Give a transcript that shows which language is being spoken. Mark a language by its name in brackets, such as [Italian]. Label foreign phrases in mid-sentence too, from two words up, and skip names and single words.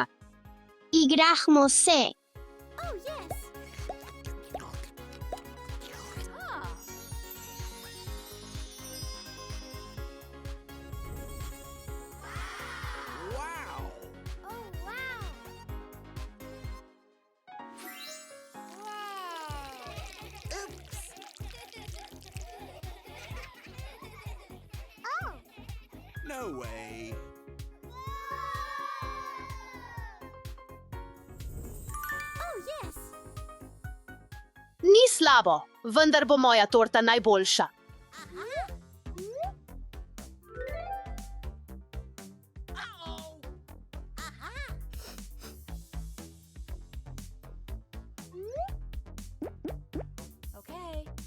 [Slovenian] Igrahmo se. [English] Oh, yes. Huh. Wow. Oh, wow. Wow. Oops. Oh. No way. Oh, yes. [Slovenian] Ni slabo, vendar bo moja torta najboljša. Okay.